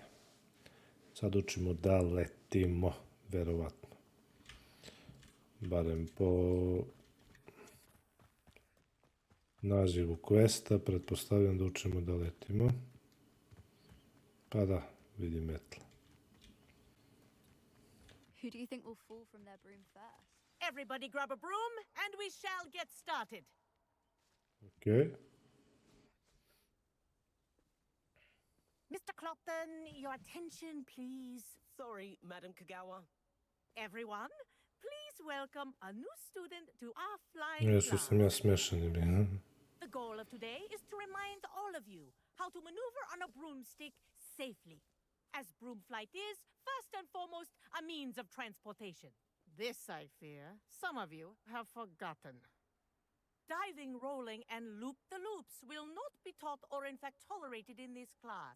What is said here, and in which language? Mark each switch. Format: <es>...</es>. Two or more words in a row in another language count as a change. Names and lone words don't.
<sr>Sad učimo da letimo, verovatno. Barem po nazivu questa, pretpostavljam da učimo da letimo. Pa da, vidim metle.</sr> <en>Who do you think will fall from their broom first? Everybody grab a broom, and we shall get started. Ok. Mr. Clopton, your attention, please. Sorry, Madam Kagawa. Everyone, please welcome a new student to our flying</en> <sr>Još</sr> <en>class.</en> <sr>sam ja smešan ili...</sr> <en>The goal of today is to remind all of you how to maneuver on a broomstick safely. As broom flight is, first and foremost, a means of transportation. This, I fear, some of you have forgotten. Diving, rolling, and loop-the-loops will not be taught or in fact tolerated in this class.</en>